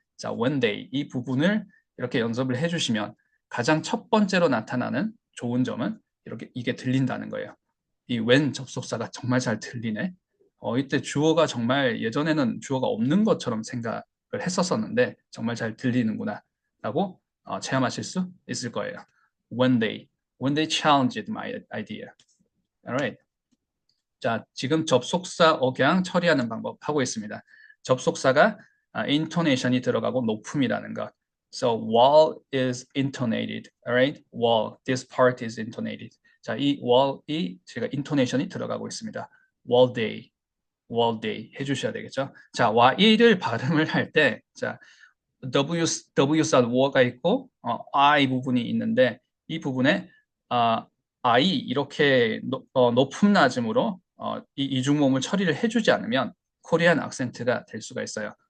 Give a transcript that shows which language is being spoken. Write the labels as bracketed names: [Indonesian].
[Korean] 자, [English] one day [Korean] 이 부분을 이렇게 연습을 해주시면 가장 첫 번째로 나타나는 좋은 점은 이렇게 이게 들린다는 거예요. 이 when 접속사가 정말 잘 들리네. 이때 주어가 정말 예전에는 주어가 없는 것처럼 생각을 했었었는데 정말 잘 들리는구나 라고 체험하실 수 있을 거예요. [English] when they challenged my idea. Alright. [Korean] 자, 지금 접속사 억양 처리하는 방법 하고 있습니다. 접속사가 intonation이 들어가고 높음이라는 것. [English] So while is intonated. Alright. while this part is intonated. [Korean] 자, 이 while이 제가 intonation이 들어가고 있습니다. [English] while they [Korean] 해주셔야 되겠죠. 자, while을 발음을 할 때, 자, W 사운드 w가 있고 I 부분이 있는데 이 부분에 I 이렇게 높음 낮음으로 이 이중모음을 처리를 해주지 않으면 코리안 악센트가 될 수가 있어요.